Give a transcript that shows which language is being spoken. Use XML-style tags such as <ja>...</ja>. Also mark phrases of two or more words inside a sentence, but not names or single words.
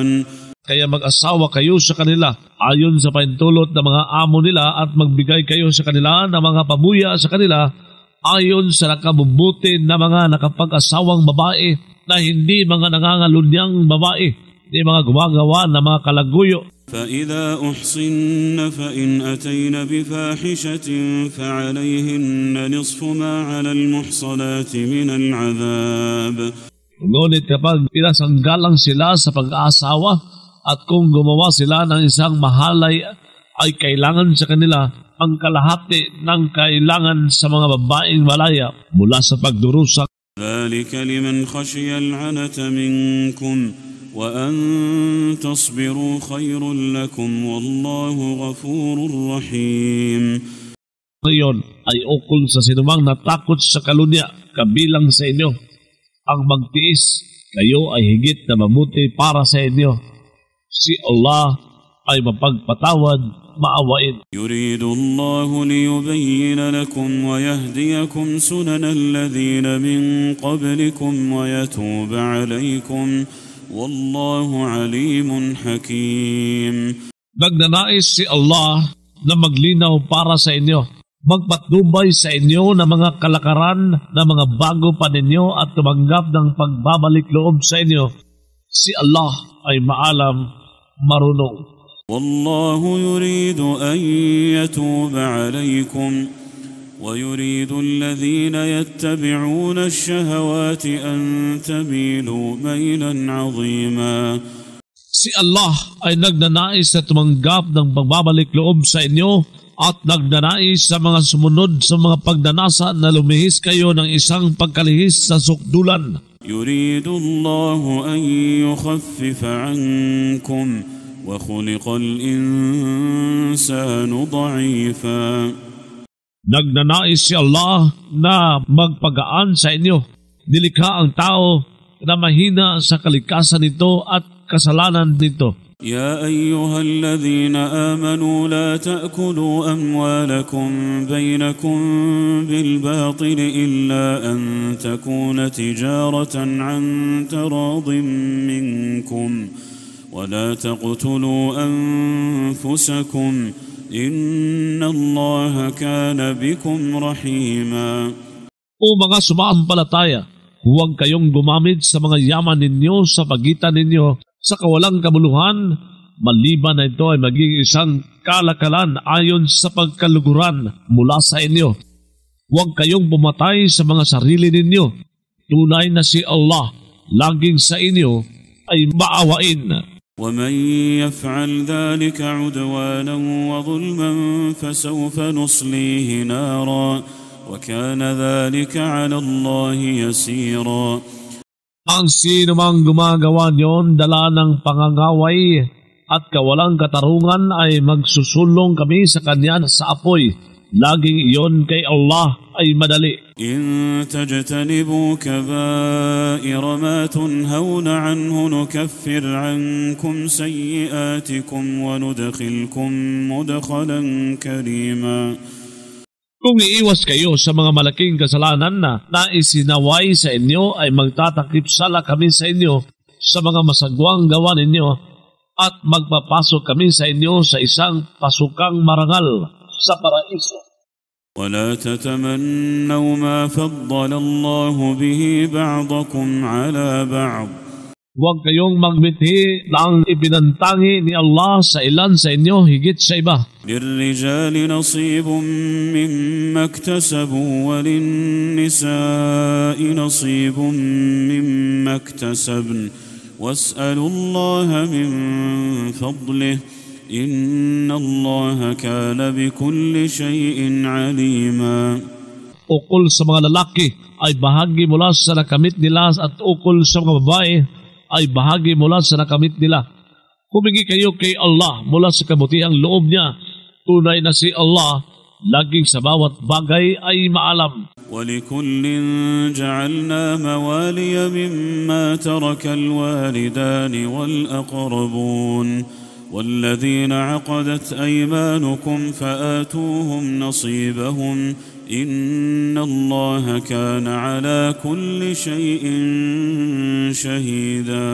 <tl>Kaya mag-asawa kayo sa kanila ayon sa paintulot ng mga amo nila at magbigay kayo sa kanila ng mga pabuya sa kanila ayon sa nakabubuti na mga nakapag-asawang babae na hindi mga nangangalunyang babae, hindi mga gumagawa ng mga kalaguyo.</tl> <ar>فإذا أحصن فإن أتين بفاحشة فعليهن نصف ما على المحصنات من العذاب.</ar> <tl>Ngunit kapag pinasanggalang sila sa pag-aasawa at kung gumawa sila ng isang mahalay ay kailangan sa kanila ang kalahati ng kailangan sa mga babaeng malaya mula sa pagdurusa.</tl> <ar>ذلك لمن خشي العنة منكم وأن تصبروا خير لكم والله غفور رحيم.</ar> <tl>Ngayon ay ukol sa sinumang natakot sa kalunya kabilang sa inyo. Ang magtiis, kayo ay higit na mabuti para sa inyo. Si Allah ay mapagpatawad, maawain.</tl> <ar>يريد الله ليبين لكم ويهديكم سنن الذين من قبلكم ويتوب عليكم والله عليم حكيم.</ar> <tl>Nagnanais si Allah na maglinaw para sa inyo, magpatnubay sa inyo ng mga kalakaran na mga bago pa ninyo at tumanggap ng pagbabalik loob sa inyo. Si Allah ay maalam, marunong.</tl> <ar>والله يريد أن يتوب عليكم ويريد الذين يتبعون الشهوات أن تميلوا ميلا عظيما.</ar> <tl>Si Allah ay nagnanais na tumanggap ng pagbabalik loob sa inyo at nagnanais sa mga sumunod sa mga pagdanasa na lumihis kayo ng isang pagkalihis sa sukdulan.</tl> <ar>يريد الله أن يخفف عنكم وخلق الإنسان ضعيفا.</ar> <tl>Nagnanais si Allah na magpagaan sa inyo. Nilikha ang tao na mahina sa kalikasan nito at kasalanan nito.</tl> <ar>يا أيها الذين آمنوا لا تأكلوا أموالكم بينكم بالباطل إلا أن تكون تجارة عن تراض منكم ولا تقتلوا أنفسكم إن الله كان بكم رحيما.</ar> <tl>O mga sumaampalataya, huwag kayong gumamit sa mga yaman ninyo sa pagitan ninyo sa kawalang kabuluhan, maliban na ito ay maging isang kalakalan ayon sa pagkaluguran mula sa inyo. Huwag kayong pumatay sa mga sarili ninyo. Tunay na si Allah laging sa inyo ay maawain.</tl> <ar>ومن يفعل ذلك عدوانا وظلما فسوف نصليه نارا وكان ذلك على الله يسيرا.</ar> <tl>Ang sino mang gumagawa niyon dala ng pangangaway at kawalang katarungan ay magsusulong kami sa kanya sa apoy. Laging iyon kay Allah ay madali.</tl> <ar>إن تجتنبوا كبائر ما تنهون عنه نكفر عنكم سيئاتكم وندخلكم مدخلا كريما.</ar> <tl>Kung iiwas kayo sa mga malaking kasalanan na naisinaway sa inyo ay magtatakip sala kami sa inyo sa mga masagwang gawa ninyo at magpapasok kami sa inyo sa isang pasukang marangal sa paraiso.</tl> <ar>ولا تتمنوا ما فضل الله به بعضكم على بعض.</ar> <tl>Huwag kayong magmithi ng ipinantangi ni Allah sa ilan sa inyo higit sa iba.</tl> <ar>للرجال نصيب مما اكتسبوا وللنساء نصيب مما اكتسبن واسألوا الله من فضله إن الله كان بكل شيء عليما.</ar> <tl>Ukol sa mga lalaki ay bahagi mula sa nakamit nila at ukol sa mga babae ay bahagi mula sa nakamit nila. Humingi kayo kay Allah mula sa kabutihang loob niya. Tunay na si Allah laging sa bawat bagay ay maalam.</tl> <ar>ولكل جعلنا موالي مما ترك الوالدان والأقربون والذين عقدت أيمانكم فآتوهم نصيبهم إن الله كان على كل شيء شهيدا.</ar>